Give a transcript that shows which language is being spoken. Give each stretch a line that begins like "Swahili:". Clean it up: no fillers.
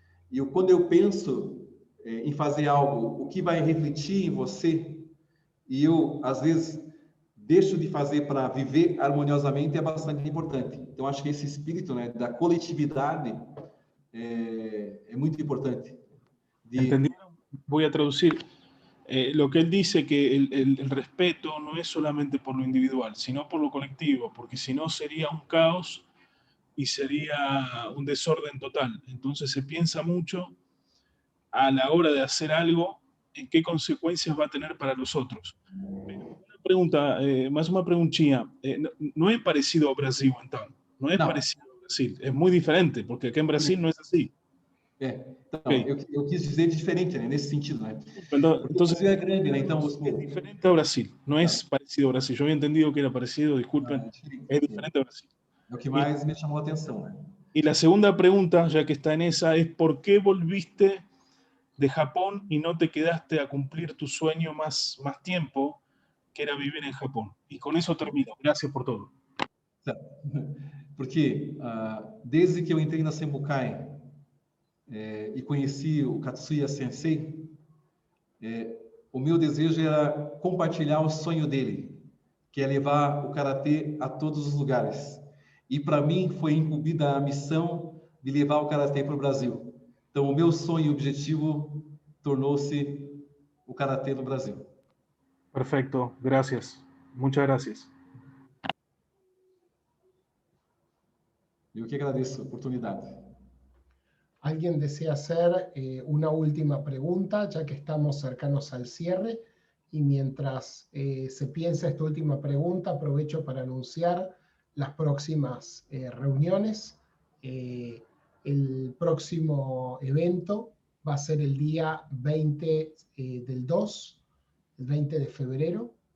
Portuguese: E quando eu penso em fazer algo, o que vai refletir em você, e eu, às vezes, deixo de fazer para viver harmoniosamente, é bastante importante. Então, acho que esse espírito, né, da coletividade é muito importante.
Spanish: ¿Entendieron? Voy a traducir. Lo que él dice, que el respeto no es solamente por lo individual, sino por lo colectivo, porque si no sería un caos y sería un desorden total. Entonces se piensa mucho a la hora de hacer algo en qué consecuencias va a tener para los otros. Una pregunta, más una preguntinha. No es parecido a Brasil, entonces. No es parecido a Brasil. Es muy diferente, porque acá en Brasil no es así.
Portuguese: Então, Ok. eu quis dizer diferente, né, nesse sentido, né? Porque o
Spanish: Entonces,
Portuguese: Brasil é grande, né? Então,
Spanish: es diferente a Brasil, no es parecido a Brasil. Yo había entendido que era parecido, disculpen, es diferente a Brasil.
Portuguese: é o que mais me chamou a atenção, né?
Spanish: Y la segunda pregunta, ya que está en esa, es ¿por qué volviste de Japón y no te quedaste a cumplir tu sueño más tiempo, que era vivir en Japón? Y con eso termino. Gracias por todo.
Portuguese: Porque desde que eu entrei na Senbukai e conheci o Katsuya Sensei, o meu desejo era compartilhar o sonho dele, que é levar o karatê a todos os lugares. E para mim foi incumbida a missão de levar o karatê para o Brasil. Então, o meu sonho e objetivo tornou-se o karatê no Brasil.
Spanish: Perfecto, gracias. Muchas gracias.
Portuguese: Eu que agradeço a oportunidade.
Spanish: ¿Alguien desea hacer una última pregunta, ya que estamos cercanos al cierre? Y mientras se piensa esta última pregunta, aprovecho para anunciar las próximas reuniones. El próximo evento va a ser el día 20 del 2, el 20 de febrero.